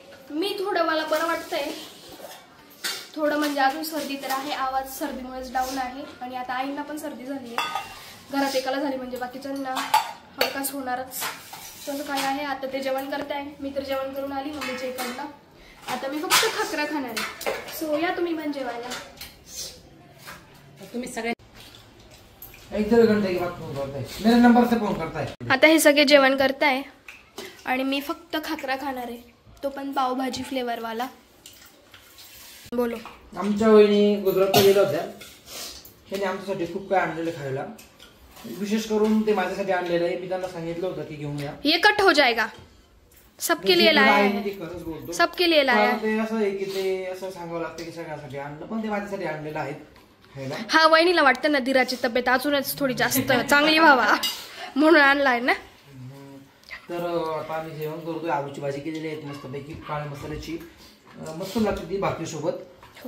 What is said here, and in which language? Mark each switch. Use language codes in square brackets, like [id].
[mr] मी थोडं, मला बरं वाटतंय थोडं, म्हणजे अजून सर्दी तर आहे, आवाज सर्दीमुळेच डाऊन आहे। आणि आता आईंना पण सर्दी झाली आहे, घरात एकाला झाली म्हणजे बाकीच्यांना हलकाच होणारच। तसं काय आहे, आता ते जेवण करताय, मी तर जेवण करून आली मम्मीच्या इकडनं, आता मी फक्त खाकरा खाणार आहे। सो या तुम्ही पण जेवायला, तुम्ही सगळे [hi] एक 2 घंटे के बाद फोन करता है, मेरे नंबर से फोन करता है। [mr] आता हे सगळे जेवण करताय आणि मी फक्त खाकरा खाणार आहे, तो पण पावभाजी फ्लेवरवाला। [hi] बोलो। [mr] आमच्या वहिनी गुजरातला गेल्या होत्या, त्यांनी आमच्यासाठी खूप काय आणलेलं खायला, विशेष करून ते माझ्यासाठी आणलेलं आहे। मी त्यांना सांगितलं होतं की घेऊन या, [hi] ये कट हो जाएगा, सबके लिए लाया है, सबके लिए लाया है। [mr] ते असं आहे की ते असं सांगावं लागतं की सगळ्यासाठी आणलं, पण ते माझ्यासाठी आणलेलं आहे खायला। हा, वहिनीला वाटतं ना दिराची तब्येत अजूनच थोडी जास्त चांगली व्हावा म्हणून आणलाय ना। तर आता आम्ही जेवण करतोय, आलूची भाजी केलेली आहे मस्तपैकी काळ्या मसाल्याची, मस्त लागते ती भाकरी सोबत।